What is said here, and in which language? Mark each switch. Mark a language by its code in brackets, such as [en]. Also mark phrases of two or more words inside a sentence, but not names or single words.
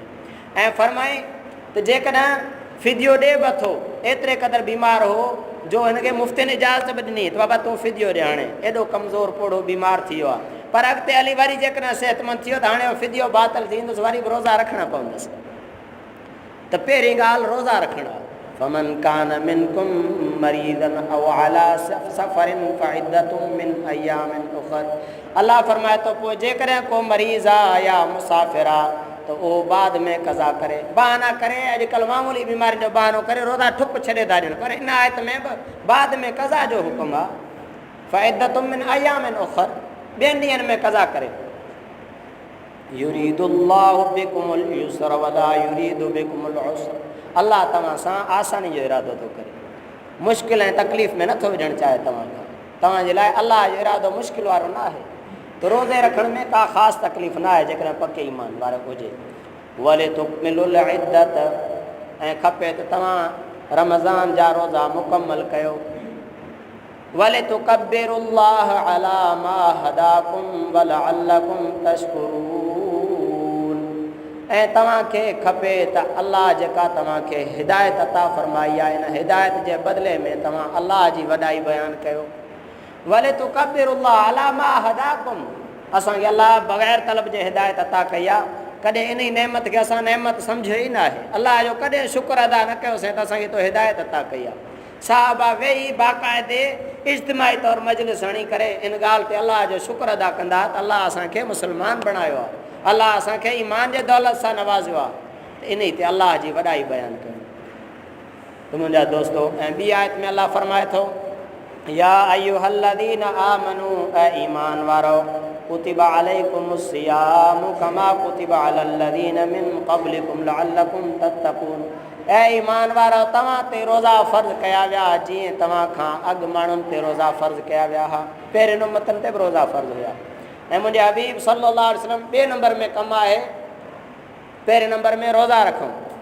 [sd] ऐं फरमाए त जेकॾहिं फिदियो ॾे बि थो, एतिरे क़दुरु बीमार हो जो हिनखे मुफ़्त ने इजाज़त बि ॾिनी त बाबा तूं फिदियो ॾे, हाणे एॾो कमज़ोर पोड़ो बीमार थी वियो आहे, पर अॻिते हली वरी जेकॾहिं सिहतमंद थी वियो त हाणे फिदियो बातिल थींदुसि, वरी बि रोज़ा रखणा पवंदसि। त पहिरीं ॻाल्हि रोज़ा रखणु आहे। [ar] فمن كان منكم مريضا أو على سفر فعدة من أيام أخر. [sd] अल्लाह फरमाए तो पोइ जेकॾहिं को मरीज़ आहे या मुसाफ़िर आहे तो उहो बाद में कज़ा करे, बहाना करे। अॼुकल्ह मामूली बीमारी जो बहानो करे रोज़ा ठुक छॾे था ॾियनि, पर इन आयत में बि बाद में कज़ा जो हुकुम आहे। [ar] فعدة من أيام أخر, [sd] ॿियनि ॾींहंनि में कज़ा करे। [ar] يريد الله بكم اليسر ولا يريد بكم العسر. [sd] अल्लाह तव्हां सां आसानी जो इरादो थो करे, मुश्किल ऐं तकलीफ़ में नथो विझणु चाहे तव्हां खां। तव्हांजे लाइ अल्लाह जो इरादो मुश्किल वारो न आहे। तो रोज़े रखण में का ख़ासि तकलीफ़ न आहे जेकॾहिं पके ईमान वारो हुजे। [ar] ولتكملوا العدة, [sd] ऐं खपे त तव्हां रमज़ान जा रोज़ा मुकमल कयो। [ar] ولتكبروا الله على ما هداكم ولعلكم تشكرون, [sd] ऐं तव्हांखे खपे त अल्लाह जेका तव्हांखे हिदायत अता फ़रमाई आहे, इन हिदायत जे बदिले में तव्हां अल्लाह जी वॾाई बयानु कयो। [ar] ولتكبروا الله على ما هداكم, [sd] असांखे अल्लाह बग़ैर तलब जे हिदायत अता कई आहे। कॾहिं इन ई नेमत खे असां नेमत सम्झियो ई न आहे। अल्लाह जो कॾहिं शुक्र अदा न कयोसीं त असांखे तो हिदायत अता कई आहे। साहबा वेही बाक़ाइदे इज्तिमाही तौरु मजलिस हणी करे इन ॻाल्हि ते अल्लाह जो शुक्र अदा कंदा त अल्लाह असांखे मुस्लमान बणायो आहे, अल्लाह असांखे ईमान जे दौलत सां नवाज़ियो आहे। इन ते अल्लाह जी वॾाई बयानु कयूं। त मुंहिंजा दोस्तो, ऐं ॿी आयत में अल्लाह फरमाए थो, [ar] يا أيها الذين آمنوا, [sd] ऐ ईमान वारो, [ar] كتب عليكم الصيام كما كتب على الذين من قبلكم لعلكم تتقون. [sd] ऐ ईमान वारो, तव्हां ते रोज़ा फ़र्ज़ कया विया जीअं तव्हां खां अॻु माण्हुनि ते रोज़ा फ़र्ज़ कया विया हुआ। पहिरें उम्मतनि ते बि रोज़ा फ़र्ज़ हुया। ऐं मुंहिंजे हबीब [ar] صلى الله عليه وسلم [sd] ॿिए नंबर में कमु आहे, पहिरें नंबर में रोज़ा रखूं।